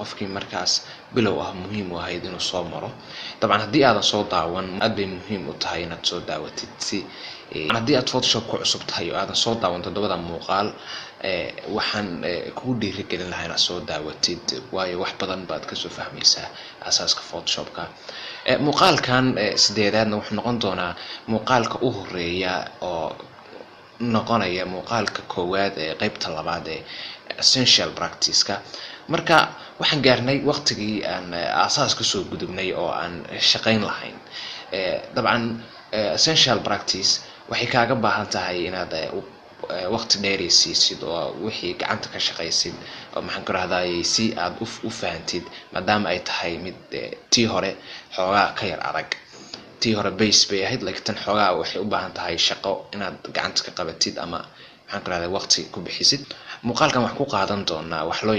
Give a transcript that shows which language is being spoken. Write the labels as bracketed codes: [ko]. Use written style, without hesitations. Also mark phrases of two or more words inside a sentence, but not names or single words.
[so] qofkii markaas bilow ah muhiim u ahayd inuu soo maro dabcan haddii aadan soo daawan aad bay muhiim u tahay inaad soo daawatid si haddii aad Photoshop ku cusub tahay oo aadan soo daawan todobada muuqaal waxaan kugu dhiirigelin lahaa inaad soo daawatid waayo wax badan baad ka soo fahmaysaa asaaska Photoshopka muuqaalkan sideedaadna wuxuu noqon doonaa muuqaalka u horeeya oo noqonaya muuqaalka koowaad ee qaybta labaad ee [en] essential practice- [so] ka marka waxaan gaarnay waqtigii aan asaaska soo gudubnay oo aan shaqayn lahayn dabcan [en] essential practice [so] waxay kaaga baahan tahay inaad waqti dheer siisid oo wixii gacanta ka shaqaysid oo maxaan ku raahdaa si aad u fahantid maadaama ay tahay mid tii hore xoogaa ka yar adag tii hore base bay ahayd laakiin tan xoogaa waxay u baahan tahay shaqo inaad gacanta ka qabatid ama maxaan ku raahdaa waqti ku bixisid muuqaalkan wax ku qaadan doonaa wax loo